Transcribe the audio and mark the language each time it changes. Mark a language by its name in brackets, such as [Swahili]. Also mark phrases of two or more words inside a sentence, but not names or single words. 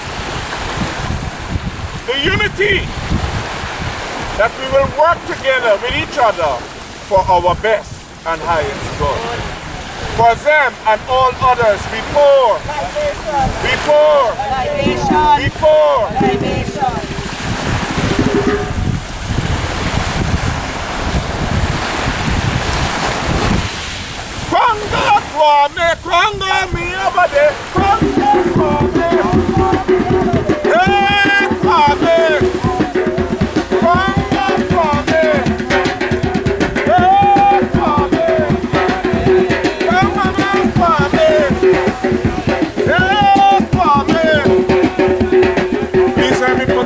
[English] the unity that we will work together with each other for our best and highest good. For them and all others, we pour, we pour, we pour. Kwanga kwame, kwanga mi abade, kwanga kwame, hey kwame, kwanga kwame, hey kwame, kwanga kwame, hey kwame. Please let me